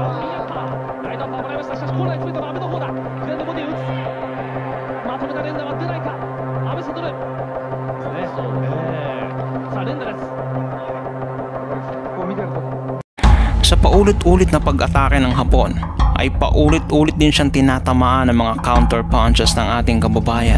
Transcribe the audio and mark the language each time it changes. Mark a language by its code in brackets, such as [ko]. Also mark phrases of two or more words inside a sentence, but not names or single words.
[ja] ラインアップをもらいました。しかし本来ついたのは阿部の方だ。左のボディを打つ。まとめた連打は出ないか。阿部悟。さあ連打です。 [tl] Sa paulit-ulit na pag-atake ng Hapon ay paulit-ulit din siyang tinatamaan ng mga [en] counter punches [tl] ng ating kababayan.